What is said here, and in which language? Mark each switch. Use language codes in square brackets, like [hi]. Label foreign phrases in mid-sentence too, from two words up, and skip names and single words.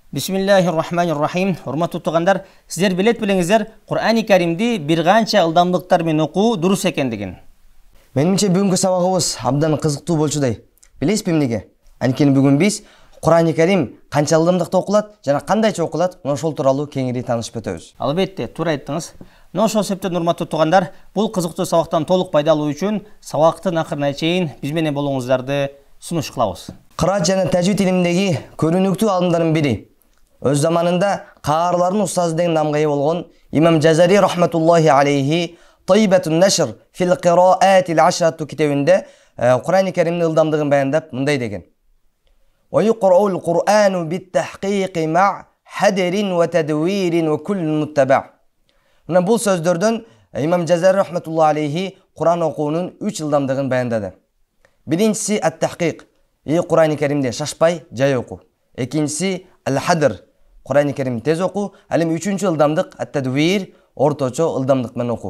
[ar] بسم الله الرحمن الرحيم. [ky] Урматтуу тугандар, сиздер билет билеңиздер, Кур'ани Каримди бир канча ылдамдыктар менен окуу дурус экендигин. Менимче бүгүнкү сабагыбыз абдан кызыктуу болчудай. Билесизби эмнеге? Анткени бүгүн биз Кур'ани Карим канча ылдамдыкта окулат жана кандайча окулат, мына ошол тууралуу кеңири таанышып өтөбүз. Албетте, туура айттыңыз. Мына ошол себептен урматтуу тугандар, бул кызыктуу сабактан толук пайда алуу үчүн сабактын акырына чейин биз менен болуңуздарды сунуш кылабыз. Кыраат жана тажвид илиминдеги көрүнүктүү алымдардын бири, өз заманында каарылардын устазы деген намга ээ болгон Имам Жазари [ar] رحمة الله عليه [ky] Тайбатун Нашр фил Кираатил Ашрату китебинде Кур'ани Каримдин ылдамдыгын баяндап мындай деген: [ar] "ويقرأ القرآن بالتحقيق مع حدر وتدوير وكل متبع'." [ky] Мына бул сөздөрдөн Имам Жазари [ar] رحمة الله عليه [ky] Кур'ан окуунун 3 ылдамдыгын баяндады. Биринчиси ат-тахқиқ, Кур'ани Каримде шашпай жай окуу. Экинчиси ал-хадр, Кур'ани Каримди тез окуу. Ал эми үчүнчү ылдамдык ат-тадвир, орточо ылдамдык менен окуу.